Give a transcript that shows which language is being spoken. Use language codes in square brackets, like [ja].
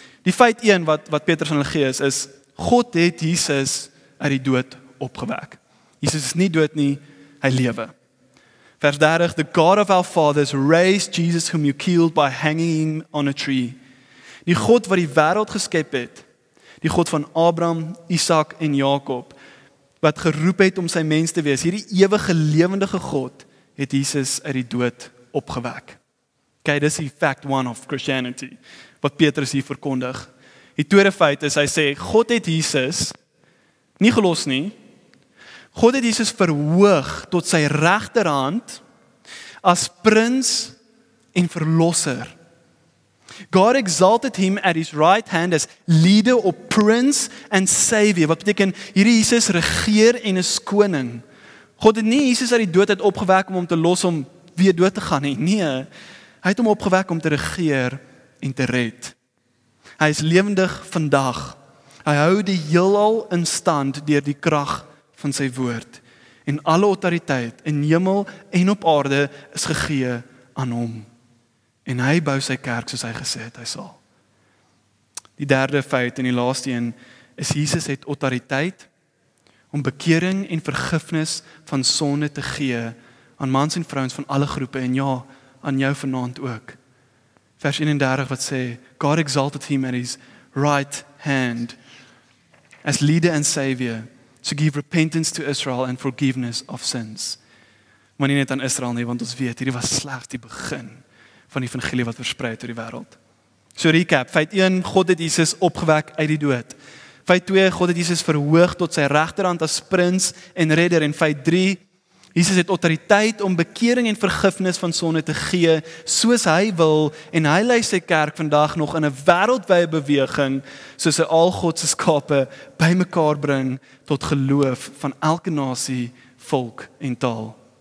[af] Die feit 1 wat Petrus aan hulle gee is, God het Jesus uit die dood opgewek. Jesus is nie dood nie, hy lewe. Vers 30, [en] the God of our fathers raised Jesus whom you killed by hanging him on a tree. [af] Die God wat die wêreld geskep het, die God van Abraham, Isak en Jakob, wat geroep het om sy mens te wees, hierdie ewige lewendige God, het Jesus uit die dood opgewek. Okay, dis die [en] fact 1 of Christianity, [af] wat Petrus hier verkondig. Die tweede feit is, hy sê, God het Jesus nie gelos nie, God het Jesus verhoog tot sy regterhand as prins en verlosser. [en] God exalted him at his right hand as leader or prince and savior. [af] Wat beteken, hierdie Jesus regeer en is koning. God het nie Jesus uit die dood opgewek om hom te los om weer dood te gaan nie. Nee, hy het hom opgewek om te regeer en te red. Hy is lewendig vandag. Hy hou die heelal in stand deur die krag van sy woord. En alle autoriteit in hemel en op aarde is gegee aan hom. En hy bou sy kerk soos hy gesê het, hy sal. Die derde feit en die laaste een is Jesus het autoriteit om bekering en vergifnis van sonde te gee aan mans en vrouens van alle groepe en ja, aan jou vanaand ook. Vers 31 wat sê, [en] God exalted him at his right hand as leader and savior to give repentance to Israel and forgiveness of sins. [af] Maar nie net aan Israel nie, want ons weet, hierdie was slegs die begin van die evangelie wat versprei het oor die wêreld. So recap, feit 1, God het Jesus opgewek uit die dood. Feit 2, God het Jesus verhoog tot sy regterhand as prins en redder. En feit 3, Jesus het autoriteit om bekering en vergifnis van sonde te gee, soos hy wil, en hy lei sy kerk vandag nog in 'n wêreldwye beweging, soos hy al God se skape bymekaar bring tot geloof van elke nasie, volk en taal.